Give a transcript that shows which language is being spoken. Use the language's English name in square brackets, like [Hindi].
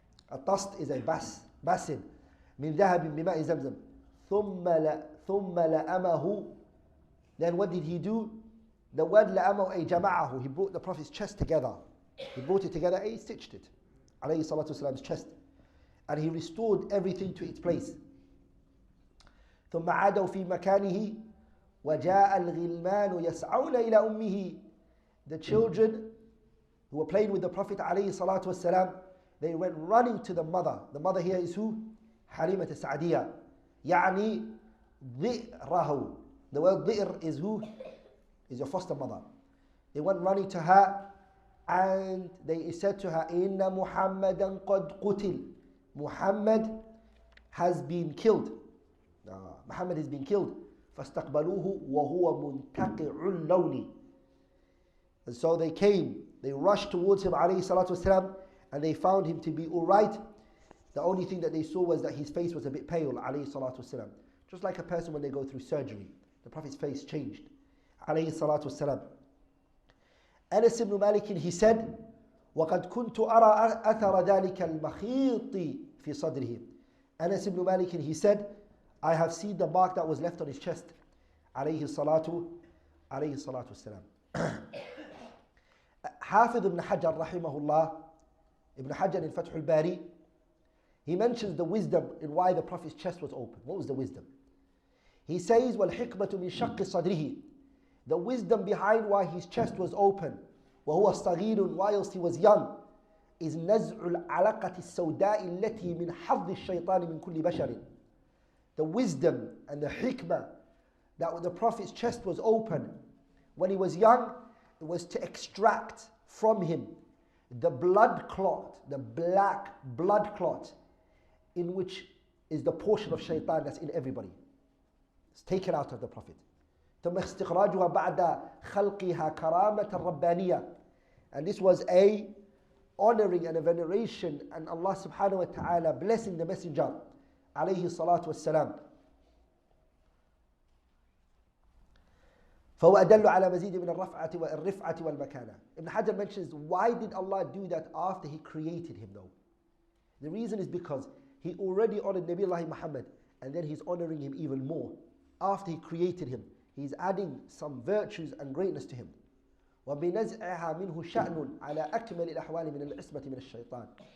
[English] A tast is a basin. [Arabic] مِّن ذَهَبٍ بِمَاءِ زَمْزَم. ثُمَّ لَأَمَهُ, [English] then what did he do? The word لَأَمَهُ [Arabic] أي جَمَعَهُ, [English] he brought the Prophet's chest together. He brought it together, he stitched it. Alayhi salatu wasalam's chest. And he restored everything to its place. [Arabic] ثم عادوا في مكانه وجاء الغلمان يسعون إلى أمه. [English] The children who were playing with the Prophet alayhi salatu wasalam, they went running to the mother. The mother here is who? حليمة السعدية. [Arabic] يعني ذئره. [English] The word ذئر is who? Is your foster mother. They went running to her and they said to her, [Arabic] إِنَّ مُحَمَّدًا قَدْ قُتِلْ. [English] Muhammad has been killed. Muhammad has been killed. [Arabic] فَاسْتَقْبَلُوهُ وَهُوَ مُنْتَقِعُ اللَّوْنِ. [English] And so they came, they rushed towards him alayhi salatu wasalam, and they found him to be alright. The only thing that they saw was that his face was a bit pale alayhi salatu wasalam. Just like a person when they go through surgery. The Prophet's face changed alayhi salatu wasalam. [Arabic] Anas ibn Malik, [English] he said, [Arabic] وَقَدْ كُنْتُ أَرَى أَثَرَ ذَلِكَ الْمَخِيطِ فِي صَدْرِهِ. [English] Anas ibn Malik, he said, I have seen the mark that was left on his chest. Alayhi salatu wasalam. Hafidh ibn Hajar rahimahullah, Ibn Hajar in Fath al-Bari, he mentions the wisdom in why the Prophet's chest was open. What was the wisdom? He says, [Arabic] وَالْحِكْمَةُ مِنْ شَقِّ صَدْرِهِ. [English] The wisdom behind why his chest was open, [Arabic] وَهُوَ صَغِيرٌ, [English] whilst he was young, [Arabic] is نَزْعُ الْعَلَقَةِ السَّوْدَاءِ الَّتِي مِنْ حَظِّ الشَّيْطَانِ مِنْ كُلِّ بَشَرٍ. [English] The wisdom and the hikmah that when the Prophet's chest was open when he was young, it was to extract from him the blood clot, the black blood clot, in which is the portion of shaitan that's in everybody. It's taken out of the Prophet. [Arabic] ثم استخراجها بعد خلقها كرامة ربانية. [English] And this was a honoring and a veneration, and Allah subhanahu wa ta'ala blessing the messenger alayhi salatu wassalam. [Arabic] فهو أدل على مزيد من الرفعة والمكانة. [English] Ibn Hajar mentions, why did Allah do that after He created him though? The reason is because He already honored Nabi Allah Muhammad, and then He's honoring him even more. After He created him, He's adding some virtues and greatness to him. [Arabic] وَبِنَزْعِهَا مِنْهُ شَأْنٌ عَلَى أَكْمَلِ الْأَحْوَالِ مِنَ الْعِصْمَةِ مِنَ الشَّيْطَانِ.